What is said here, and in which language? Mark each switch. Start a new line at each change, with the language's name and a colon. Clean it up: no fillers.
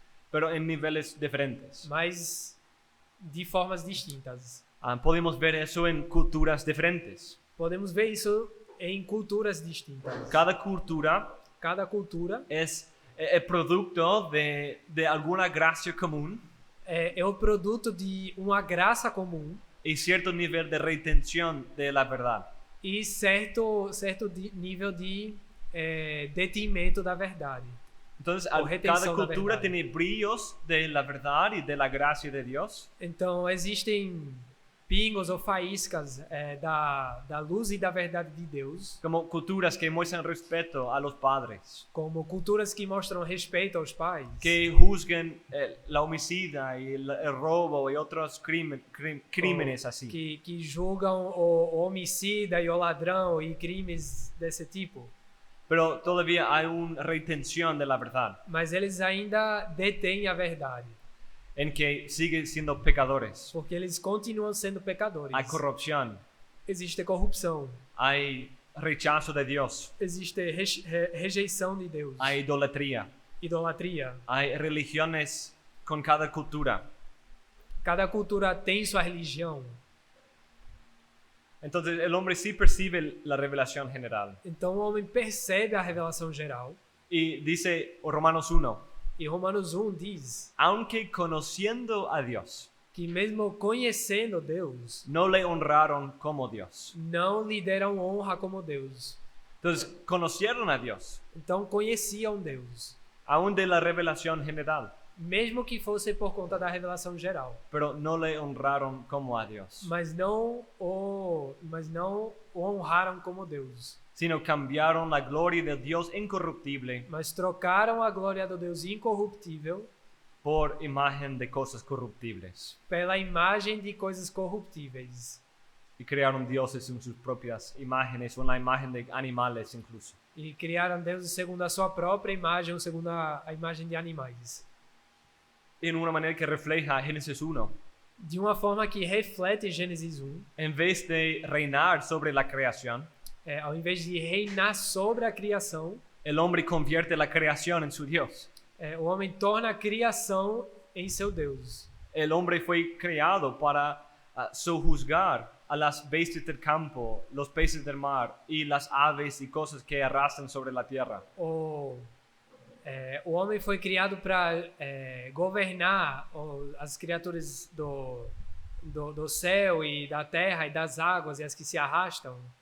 Spanish: Pero en niveles diferentes.
Portuguese: mas de formas distintas.
Spanish: Podemos ver eso en culturas diferentes.
Portuguese: Podemos ver isso em culturas distintas.
Spanish: Cada cultura
Portuguese: Cada cultura
Spanish: es el producto de alguna gracia común
Portuguese: é o produto de uma graça comum
Spanish: y cierto nivel de retención de la verdad.
Portuguese: e certo nível de detimento da verdade.
Spanish: Entonces, O retención cada de cultura verdad. tiene brillos de la verdad y de la gracia de Dios.
Portuguese: Então existem pingos ou faíscas da luz e da verdade de Deus,
Spanish: Como culturas que muestran respeto a los padres,
Portuguese: como culturas que mostram respeito aos pais,
Spanish: que juzguen la homicida y el robo y otros crímenes así.
Portuguese: que julgam o homicida e o ladrão e crimes desse tipo.
Spanish: Pero todavía hay una retención de la verdad,
Portuguese: Mas eles ainda detêm a verdade,
Spanish: en que siguen siendo pecadores.
Portuguese: porque eles continuam sendo pecadores.
Spanish: Hay corrupción,
Portuguese: Existe corrupção,
Spanish: hay rechazo de Dios,
Portuguese: existe rejeição de Deus,
Spanish: hay idolatría,
Portuguese: idolatria.
Spanish: hay religiones con cada cultura.
Portuguese: Cada cultura tem sua religião.
Spanish: Entonces el hombre sí percibe la revelación general
Portuguese: Então o homem percebe a revelação geral
Spanish: y Y dice Romanos 1,
Portuguese: E Romanos 1 diz
Spanish: aunque conociendo a Dios,
Portuguese: que mesmo conhecendo Deus,
Spanish: no le honraron como Dios.
Portuguese: não lhe deram honra como Deus.
Spanish: Entonces, conocieron a Dios,
Portuguese: Então conheciam Deus,
Spanish: aún de la revelación general,
Portuguese: mesmo que fosse por conta da revelação geral,
Spanish: pero no le honraron como a Dios,
Portuguese: mas não o honraram como Deus,
Spanish: sino cambiaron la gloria de Dios incorruptible
Portuguese: mas trocaram a glória do Deus incorruptível
Spanish: por imagen de cosas corruptibles
Portuguese: pela imagem de coisas corruptíveis
Spanish: y crearon dioses en sus propias imágenes o en la imagen de animales incluso.
Portuguese: e criaram deuses segundo a sua própria imagem ou segundo a imagem de animais,
Spanish: En una manera que refleja Génesis 1.
Portuguese: de uma forma que reflete Gênesis 1.
Spanish: En vez de reinar sobre la creación,
Portuguese: Ao invés de reinar sobre a criação,
Spanish: el hombre convierte la creación en su Dios.
Portuguese: o homem torna a criação em seu Deus.
Spanish: El hombre fue creado para sojuzgar a las bestias del campo, los peces del mar y las aves y cosas que arrastran sobre la tierra.
Portuguese: O homem foi criado para governar as criaturas do céu e da terra e das águas e as que se arrastam,